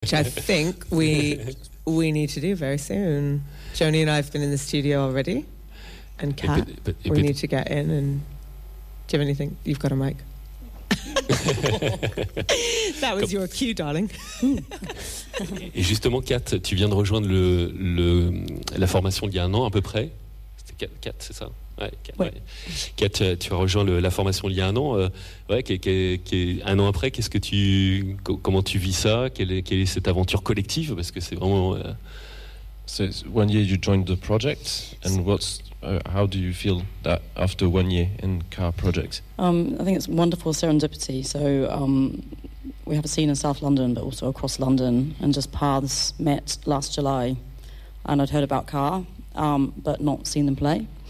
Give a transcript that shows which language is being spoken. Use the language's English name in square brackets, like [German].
[English] which I think we need to do very soon. Joni and I have been in the studio already, and Kat, we need to get in. And do you have anything? You've got a mic. That was your cue, darling. [French] Et justement, Kat, tu viens de rejoindre la formation il y a un an à peu près. C'était Kat, c'est ça? Ouais. Kat, tu as rejoint la formation il y a un an. Un an après, comment tu vis ça? Quelle est cette aventure collective? Parce que c'est vraiment. [English] So 1 year you joined the project, and how do you feel that after 1 year in car projects? I think it's wonderful serendipity. So we have a scene in South London, but also across London, and just paths met last July, and I'd heard about car, but not seen them play.